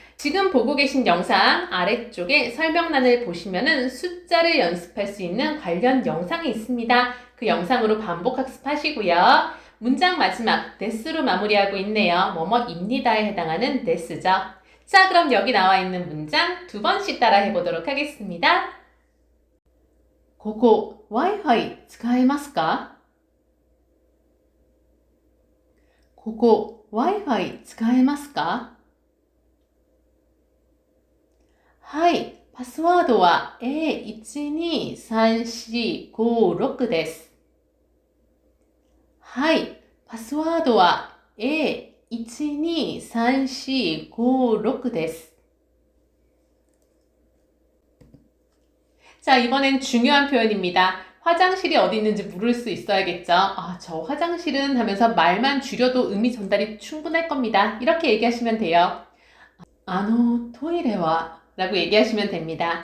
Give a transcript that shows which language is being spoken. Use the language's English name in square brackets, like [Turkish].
[Korean] 지금 보고 계신 영상 아래쪽에 설명란을 보시면은 숫자를 연습할 수 있는 관련 영상이 있습니다. 그 영상으로 반복 학습하시고요. 문장 마지막 데스로 마무리하고 있네요. 뭐뭐입니다에 해당하는 데스죠. 자, 그럼 여기 나와 있는 문장 두 번씩 따라 해보도록 하겠습니다. [Japanese] ここ Wi-Fi 使えますか? ここ Wi-Fi 使えますか? はい、パスワードは A12345 です。はい、パスワードは A12345 です。 [Korean] 자, 이번엔 중요한 표현입니다. 화장실이 어디 있는지 물을 수 있어야겠죠. 저 화장실은 하면서 말만 줄여도 의미 전달이 충분할 겁니다. 이렇게 얘기하시면 돼요. 토이레와 라고 얘기하시면 됩니다.